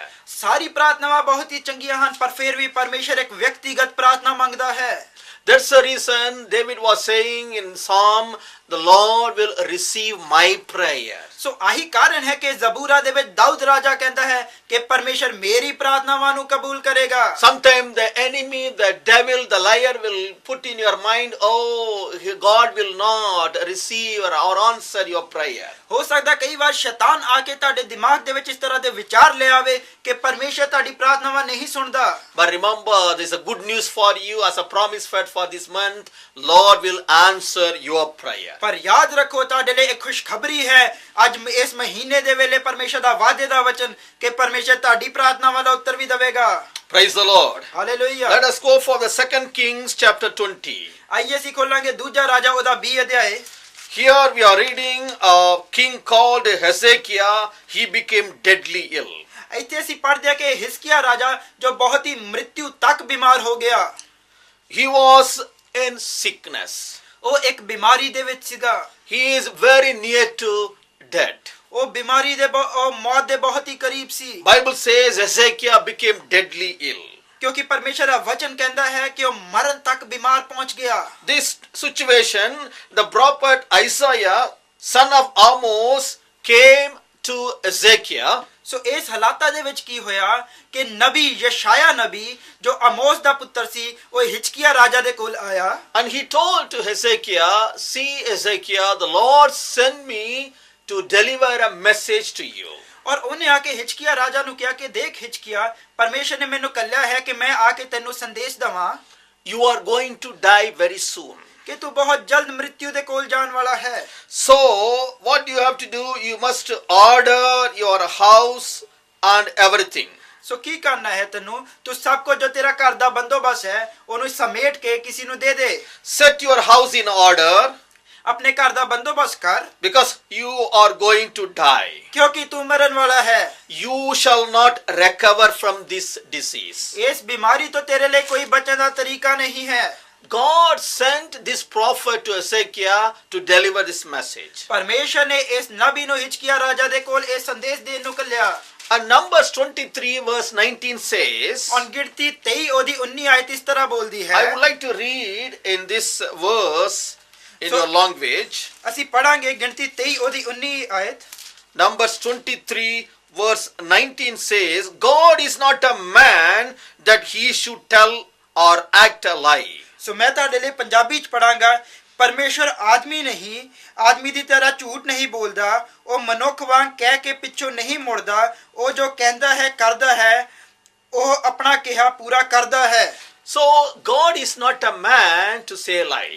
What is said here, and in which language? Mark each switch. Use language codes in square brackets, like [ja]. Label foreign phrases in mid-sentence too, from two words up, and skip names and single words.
[pa] ਸਾਰੀ ਪ੍ਰਾਰਥਨਾਵਾਂ ਬਹੁਤ ਹੀ ਚੰਗੀਆਂ ਹਨ ਪਰ ਫਿਰ ਵੀ ਪਰਮੇਸ਼ਰ ਇੱਕ ਵਿਅਕਤੀਗਤ ਪ੍ਰਾਰਥਨਾ ਮੰਗਦਾ ਹੈ [en] That's the reason David was saying in Psalm, the Lord will receive my prayer. [pa] ਸੋ ਆਹੀ ਕਾਰਨ ਹੈ ਕਿ ਜ਼ਬੂਰਾ ਦੇ ਵਿੱਚ ਦਾਊਦ ਰਾਜਾ ਕਹਿੰਦਾ ਹੈ ਕਿ ਪਰਮੇਸ਼ਰ ਮੇਰੀ ਪ੍ਰਾਰਥਨਾਵਾਂ ਨੂੰ ਕਬੂਲ ਕਰੇਗਾ [en] Sometimes the enemy, the devil, the liar will put in your mind, oh, God will not receive or answer your prayer. [pa] ਹੋ ਸਕਦਾ ਕਈ ਵਾਰ ਸ਼ੈਤਾਨ ਆ ਕੇ ਤੁਹਾਡੇ ਦਿਮਾਗ ਦੇ ਵਿੱਚ ਇਸ ਤਰ੍ਹਾਂ ਦੇ ਵਿਚਾਰ ਲੈ ਆਵੇ ਕਿ ਪਰਮੇਸ਼ਰ ਤੁਹਾਡੀ ਪ੍ਰਾਰਥਨਾਵਾਂ ਨਹੀਂ ਸੁਣਦਾ [en] But remember, there's a good news for you as a promise for this month. Lord will answer your prayer. [pa] ਪਰ ਯਾਦ ਰੱਖੋ ਤੁਹਾਡੇ ਲਈ ਇੱਕ ਖੁਸ਼ਖਬਰੀ ਹੈ ਅੱਜ ਇਸ ਮਹੀਨੇ ਦੇ ਵੇਲੇ ਪਰਮੇਸ਼ਰ ਦਾ ਵਾਅਦੇ ਦਾ ਵਚਨ ਕਿ ਪਰਮੇਸ਼ਰ ਤੁਹਾਡੀ ਪ੍ਰਾਰਥਨਾਵਾਂ ਦਾ ਉੱਤਰ ਵੀ ਦੇਵੇਗਾ [en] Praise the Lord. [pa] ਹਾਲੇਲੂਇਆ [en] Let us go for the 2 Kings chapter 20. [pa] ਆਈਏ ਅਸੀਂ ਖੋਲਾਂਗੇ ਦੂਜਾ ਰਾਜਾ ਉਹਦਾ 20 ਅਧਿਆਏ [en] Here we are reading a king called Hezekiah. He became deadly ill. [pa] ਇੱਥੇ ਅਸੀਂ ਪੜ੍ਹਦੇ ਹਾਂ ਕਿ ਹਿਜ਼ਕੀਆ ਰਾਜਾ ਜੋ ਬਹੁਤ ਹੀ ਮ੍ਰਿਤਿਉ ਤੱਕ ਬਿਮਾਰ ਹੋ ਗਿਆ [en] He was in sickness. [pa] ਉਹ ਇੱਕ ਬਿਮਾਰੀ ਦੇ ਵਿੱਚ ਸੀਗਾ [en] He is very near to death. [pa] ਉਹ ਬਿਮਾਰੀ ਦੇ ਉਹ ਮੌਤ ਦੇ ਬਹੁਤ ਹੀ ਕਰੀਬ ਸੀ [en] Bible says Hezekiah became deadly ill. [pa] ਕਿਉਂਕਿ ਪਰਮੇਸ਼ਰ ਦਾ ਵਚਨ ਕਹਿੰਦਾ ਹੈ ਕਿ ਉਹ ਮਰਨ ਤੱਕ ਬਿਮਾਰ ਪਹੁੰਚ ਗਿਆ [en] This situation, the prophet Isaiah, son of Amos, came to Hezekiah. [pa] ਸੋ ਇਸ ਹਾਲਾਤਾਂ ਦੇ ਵਿੱਚ ਕੀ ਹੋਇਆ ਕਿ ਨਬੀ ਯਸ਼ਾਇਆ ਨਬੀ ਜੋ ਆਮੋਸ ਦਾ ਪੁੱਤਰ ਸੀ ਉਹ ਹਿਜ਼ਕੀਆ ਰਾਜਾ ਦੇ ਕੋਲ ਆਇਆ [en] And he told to Hezekiah, see Hezekiah, the Lord sent me to deliver a message to you. [pa] ਔਰ ਉਹਨੇ ਆ ਕੇ ਹਿਜ਼ਕੀਆ ਰਾਜਾ ਨੂੰ ਕਿਹਾ ਕਿ ਦੇਖ ਹਿਜ਼ਕੀਆ ਪਰਮੇਸ਼ਰ ਨੇ ਮੈਨੂੰ ਕੱਲਿਆ ਹੈ ਕਿ ਮੈਂ ਆ ਕੇ ਤੈਨੂੰ ਸੰਦੇਸ਼ ਦਵਾਂ [en] You are going to die very soon. [pa] ਕਿ ਤੂੰ ਬਹੁਤ ਜਲਦ ਮ੍ਰਿਤਿਉ ਦੇ ਕੋਲ ਜਾਣ ਵਾਲਾ ਹੈ [en] So what you have to do, you must order your house and everything. [pa] ਸੋ ਕੀ ਕਰਨਾ ਹੈ ਤੈਨੂੰ ਤੂੰ ਸਭ ਕੁਝ ਜੋ ਤੇਰਾ ਘਰ ਦਾ ਬੰਦੋਬਸਤ ਹੈ ਉਹਨੂੰ ਸਮੇਟ ਕੇ ਕਿਸੇ ਨੂੰ ਦੇ ਦੇ [en] Set your house in order [pa] ਆਪਣੇ ਘਰ ਦਾ ਬੰਦੋਬਸਤ ਕਰ [en] because you are going to die. [pa] ਕਿਉਂਕਿ ਤੂੰ ਮਰਨ ਵਾਲਾ ਹੈ [en] You shall not recover from this disease. [pa] ਇਸ ਬਿਮਾਰੀ ਤੋਂ ਤੇਰੇ ਲਈ ਕੋਈ ਬਚਣ ਦਾ ਤਰੀਕਾ ਨਹੀਂ ਹੈ [en] God sent this prophet to Hezekiah to deliver this message. [pa] ਪਰਮੇਸ਼ਰ ਨੇ ਇਸ ਨਬੀ ਨੂੰ ਹਿਜ਼ਕੀਆ ਰਾਜਾ ਦੇ ਕੋਲ ਇਹ ਸੰਦੇਸ਼ ਦੇਣ ਨੂੰ ਕੱਲਿਆ [en] And Numbers 23 verse 19 says, [pa] ਔਰ ਗਿਣਤੀ 23 ਉਹਦੀ 19 ਆਇਤ ਇਸ ਤਰ੍ਹਾਂ ਬੋਲਦੀ ਹੈ [en] I would like to read in this verse in your language. [pa] ਅਸੀਂ ਪੜਾਂਗੇ ਗਿਣਤੀ 23 ਉਹਦੀ 19 ਆਇਤ [en] Numbers 23 verse 19 says, God is not a man that he should tell or act a lie. [pa] ਸੋ ਮੈਂ ਤੁਹਾਡੇ ਲਈ ਪੰਜਾਬੀ ਚ ਪੜਾਂਗਾ ਪਰਮੇਸ਼ਰ ਆਦਮੀ ਨਹੀਂ ਆਦਮੀ ਦੀ ਤਰ੍ਹਾਂ ਝੂਠ ਨਹੀਂ ਬੋਲਦਾ ਉਹ ਮਨੁੱਖ ਵਾਂਗ ਕਹਿ ਕੇ ਪਿੱਛੋਂ ਨਹੀਂ ਮੁੜਦਾ ਉਹ ਜੋ ਕਹਿੰਦਾ ਹੈ ਕਰਦਾ ਹੈ ਉਹ ਆਪਣਾ ਕਿਹਾ ਪੂਰਾ ਕਰਦਾ ਹੈ [en] So God is not a man to say lie.